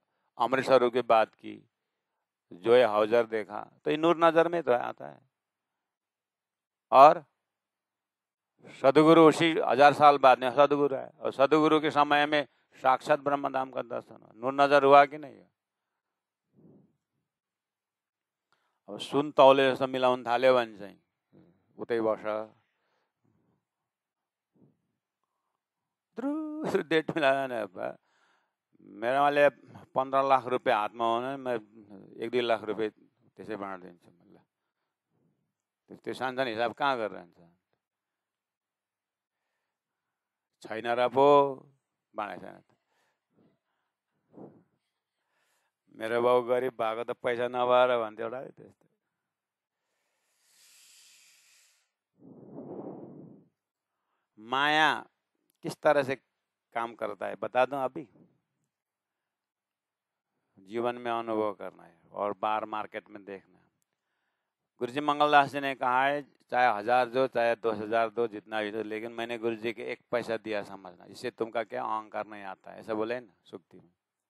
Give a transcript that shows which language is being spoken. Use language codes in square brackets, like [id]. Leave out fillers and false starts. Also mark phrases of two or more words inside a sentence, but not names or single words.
[hi] अमृत स्वरूप की बात की, जो है हौजर देखा, तो ये नूर नजर में तो आता है। और सदगुरु उसी 1000 साल बाद में सदगुरु है, और सदगुरु के समय में साक्षात ब्रह्म धाम का दर्शन, नूर नजर हुआ कि नहीं? [ne] अब सुन तौले जस्तो मिलाउन थाल्यो भने चाहिँ उतै बस डेट मिलाएन। [hi] मेरा वाले [ne] 15 लाख रुपियाँ हातमा हो, मैं 1-2 लाख रुपियाँ त्यसै बाँडिदिन्छु। त्यो सानसानो हिसाब कहाँ गरेर हुन्छ? छैन र पो बाँडे छैन। मेरो बाउ गरिब भएको त पैसा नभएर भन्थ्यो एउटा त्यस्तो। [hi] माया किस तरह से काम करता है बता दूं अभी? जीवन में अनुभव करना है और बाहर मार्केट में देखना है। गुरुजी मंगलदास जी ने कहा है चाहे 1000 दो चाहे 2000 दो जितना भी दो, लेकिन मैंने गुरुजी के 1 पैसा दिया समझना, इससे तुमका क्या अहंकार नहीं आता है, ऐसा बोले ना सुक्ति में।